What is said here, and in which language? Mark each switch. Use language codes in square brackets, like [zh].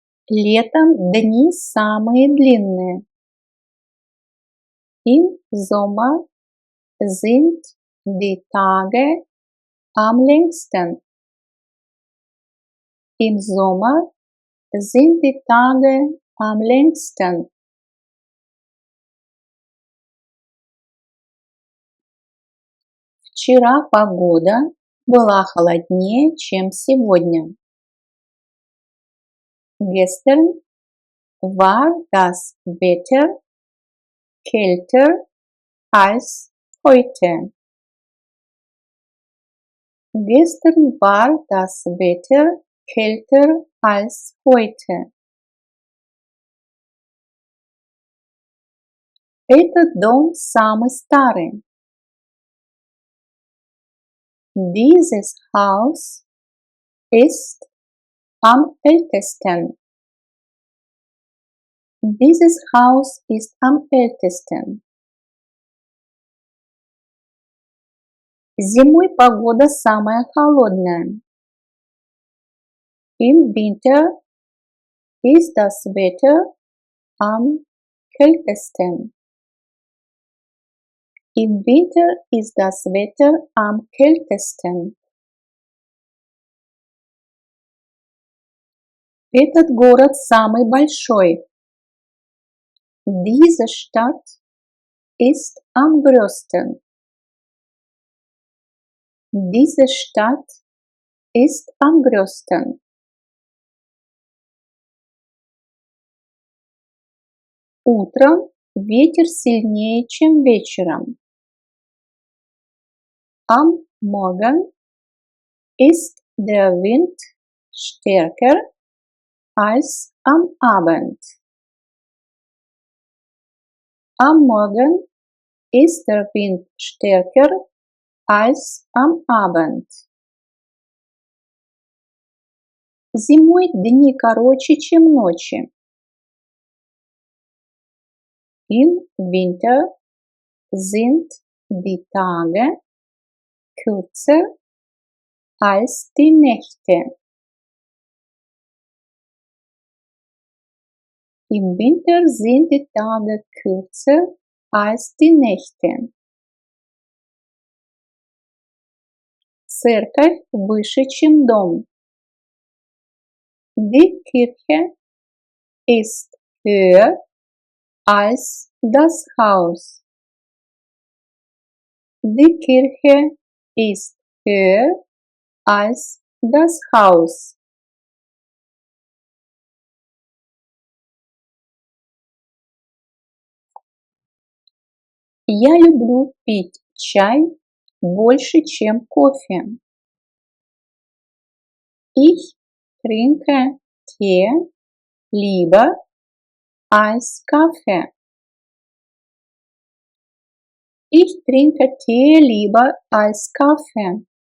[ru] Летом дни самые длинные. [de] Im Sommer sind die Tage am längsten. Im Sommer sind die Tage am längsten. [ru] Вчера погода была холоднее, чем сегодня. [de] Gestern war das Wetter kälter als heute. Gestern war das Wetter kälter als heute. [ru] Этот дом самый старый. [de] Dieses Haus ist am ältesten. Dieses Haus ist am ältesten. [ru] Зимой погода самая холодная. [de] Im Winter ist das Wetter am kältesten. Im Winter ist das Wetter am kältesten. [ru] Этот город самый большой. [de] Diese Stadt ist am größten. Diese Stadt ist am größten. [ru] Утром ветер сильнее, чем вечером. [de] Am Morgen ist der Wind stärker als am Abend. Am Morgen ist der Wind stärker als am Abend. [ru] Зимой дни короче, чем ночи. [de] Im Winter sind die Tage kürzer als die Nächte. Im Winter sind die Tage kürzer als die Nächte. [ru] Церковь выше, чем дом. [de] Die Kirche ist höher als das Haus. Die Kirche ist höher als das Haus. [ru] Я люблю пить чай больше, чем кофе. [de] Ich trinke Tee lieber als Kaffee. Ich trinke Tee lieber als Kaffee.